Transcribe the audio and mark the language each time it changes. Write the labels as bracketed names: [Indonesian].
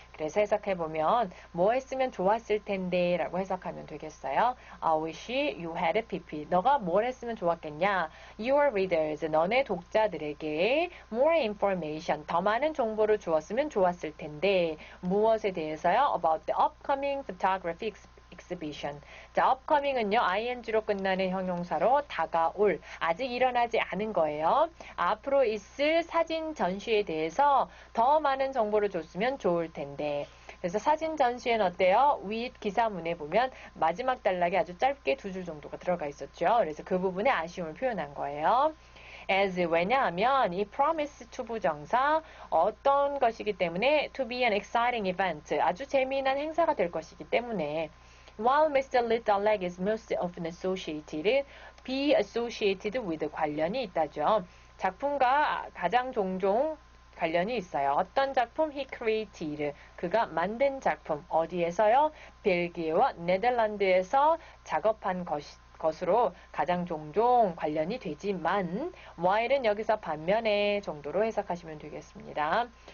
[Korean] 그래서 해석해보면 뭐 했으면 좋았을 텐데 라고 해석하면 되겠어요. [English] I wish you had pp. [Korean] 너가 뭘 했으면 좋았겠냐? [English] Your readers, [Korean] 너네 독자들에게 [English] more information, [Korean] 더 많은 정보를 주었으면 좋았을 텐데 무엇에 대해서요? [English] About the upcoming photography exhibition. [Korean] 자, upcoming은요, ing로 끝나는 형용사로 다가올, 아직 일어나지 않은 거예요. 앞으로 있을 사진 전시에 대해서 더 많은 정보를 줬으면 좋을 텐데. 그래서 사진 전시회는 어때요? 윗 기사문에 보면 마지막 단락에 아주 짧게 두 줄 정도가 들어가 있었죠. 그래서 그 부분에 아쉬움을 표현한 거예요. as 왜냐하면 이 promise to 부정사 어떤 것이기 때문에 [English] to be an exciting event [Korean] 아주 재미난 행사가 될 것이기 때문에 while Mr. [English] Little is most often associated, be associated with [Korean] 관련이 있다죠. 작품과 가장 종종 관련이 있어요. 어떤 작품? [English] He created. [Korean] 그가 만든 작품. 어디에서요? 벨기에와 네덜란드에서 작업한 것으로 가장 종종 관련이 되지만 while은 여기서 반면에 정도로 해석하시면 되겠습니다.